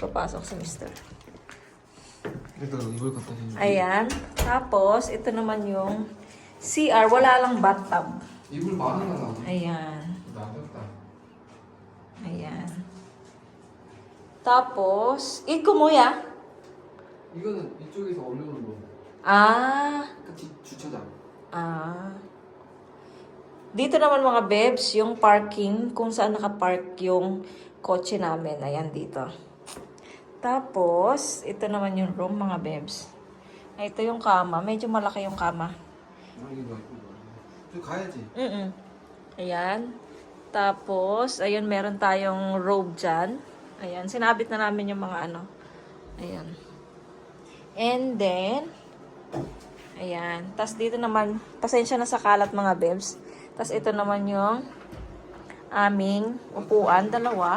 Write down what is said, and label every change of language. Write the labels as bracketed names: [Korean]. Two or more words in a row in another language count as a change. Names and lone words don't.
[Filipino] Papasok si Mr. Ayan. Tapos, ito naman yung CR. Wala lang bathtub. Ayan. Ayan. tapos, kumuya. [Korean] 이거는 이쪽에서 올려놓은 거. Ah. 주차장. [Filipino] Dito naman mga bebs, yung parking, kung saan nakapark yung kotse namin. Ayan dito. Tapos, ito naman yung room mga bebs. Ito yung kama. Medyo malaki yung kama. [Korean] 이거 가야지. [Filipino] Ayan. Tapos, ayun, meron tayong robe dyan. Ayan, sinabit na namin yung mga ano. Ayan. [English] And then, [Filipino] ayan. Tapos dito naman, pasensya na sa kalat mga bebs. Tapos ito naman yung aming upuan, dalawa.